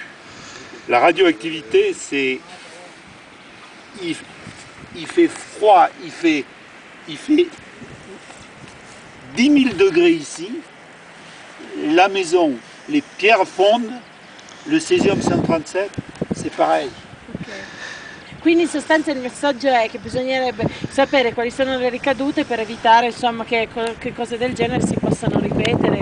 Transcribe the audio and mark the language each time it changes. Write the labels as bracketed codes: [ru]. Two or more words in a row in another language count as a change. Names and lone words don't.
[fr] La radioactivité, c'est... Il fait froid, il fait 10 000 degrés ici. la maison, les pierres fondent, le césium 137, c'est pareil. [it] Quindi in sostanza il messaggio è che bisognerebbe sapere quali sono le ricadute per evitare insomma, che cose del genere si possano ripetere.